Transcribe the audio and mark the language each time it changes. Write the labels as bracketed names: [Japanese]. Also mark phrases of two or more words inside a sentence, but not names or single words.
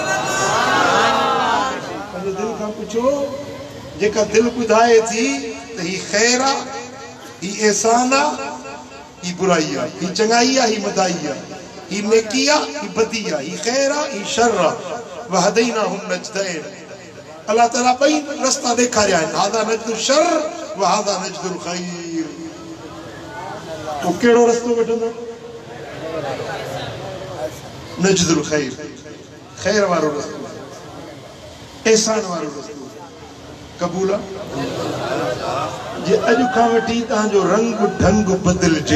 [Sindhi] दिलि खां पुछो, जेका दिलि ॿुधाए थी त ही ख़ैर आहे, ही एहसान आहे, ही बुराई आहे, ही चङाई आहे, ही मदाई आहे, ही नेकी आहे, ही बदी आहे, ही ख़ैर आहे, ही शर आहे। [Arabic] وهديناهم النجدين, [Sindhi] अल्लाह ताला ॿई रस्ता ॾेखारिया आहिनि, [Arabic] هذا نجد الشر وهذا نجد الخير. [Sindhi] पोइ कहिड़ो रस्तो वठंदो? [Arabic] نجد الخير, [Sindhi] ख़ैर वारो रस्तो, एहसान वारो रस्तो क़बूल आहे। जे अॼु खां वठी तव्हांजो रंग ढंग बदिलजे,